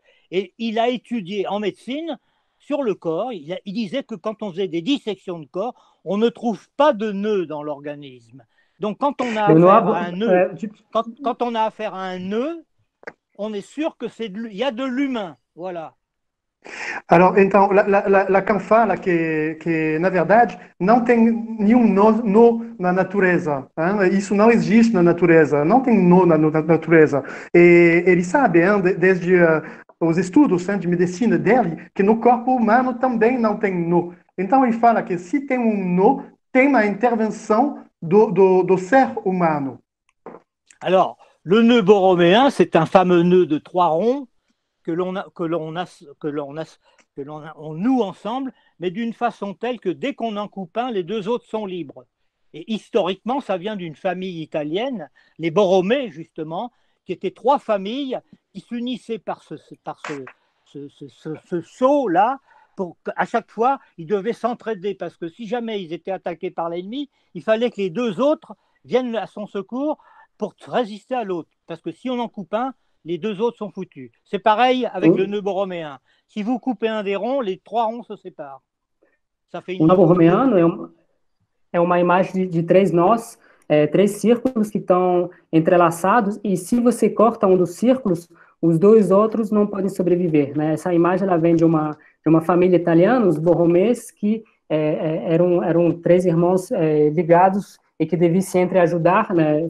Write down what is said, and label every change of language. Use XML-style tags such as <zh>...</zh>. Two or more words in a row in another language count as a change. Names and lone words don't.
<fr>Et il a étudié en médecine sur le corps. Il disait que quand on faisait des dissections de corps, on ne trouve pas de nœud dans l'organisme. Donc, quand on a affaire à un nœud, quand on a affaire à un nœud, on est sûr que il y a de l'humain. Voilà.</fr> <pt>então, Lacan fala que, na verdade, não tem nenhum nó na natureza. Hein? Isso não existe na natureza. Não tem nó na natureza. E ele sabe, hein, desde os estudos de medicina dele, que no corpo humano também não tem nó. Então, ele fala que se tem um nó, tem uma intervenção do ser humano.</pt> <fr>Alors, le nœud borroméen, c'est un fameux nœud de 3 ronds on noue ensemble, mais d'une façon telle que dès qu'on en coupe un, les 2 autres sont libres. Et historiquement, ça vient d'une famille italienne, les Borromée, justement, qui étaient 3 familles qui s'unissaient par ce saut-là. À chaque fois, ils devaient s'entraider, parce que si jamais ils étaient attaqués par l'ennemi, il fallait que les 2 autres viennent à son secours pour résister à l'autre. Parce que si on en coupe un, les 2 autres sont foutus. C'est pareil avec le nœud borroméen. Si vous coupez un des ronds, les 3 ronds se séparent. Ça fait</fr> <pt>O nó borromeano é uma imagem de 3 nós, 3 círculos que estão entrelaçados, e se você corta um dos círculos, os 2 outros não podem sobreviver, né? Essa imagem ela vem de uma família italiana, os Borromés, que eram 3 irmãos ligados e que deviam se entreajudar, né?</pt>